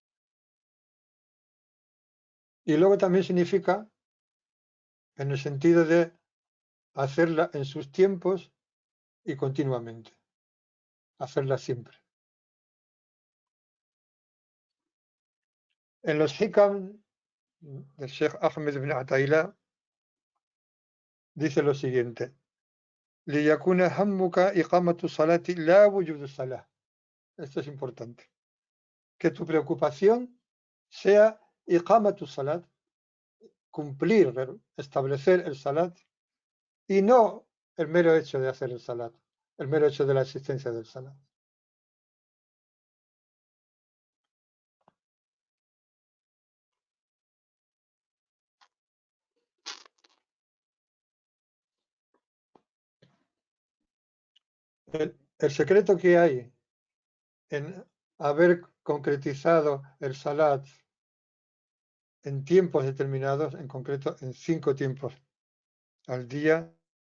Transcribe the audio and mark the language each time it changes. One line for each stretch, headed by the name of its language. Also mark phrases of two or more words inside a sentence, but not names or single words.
Spanish: Y luego también significa, en el sentido de hacerla en sus tiempos y continuamente, hacerla siempre. En los hikam del Sheikh Ahmed ibn Ataillah dice lo siguiente:
Arabic: لِيَكُونَ هَمُّكَ إِقَامَةُ الصَّلَاةِ لَا وُجُودُ الصَّلَاة.
Spanish: Esto es importante. Que tu preocupación sea
Arabic: إقامة الصلاة,
Spanish: cumplir, establecer el salat, y no el mero hecho de hacer el salat, el mero hecho de la existencia del salat. El secreto que hay en haber concretizado el salat en tiempos determinados, en concreto en 5 tiempos al día,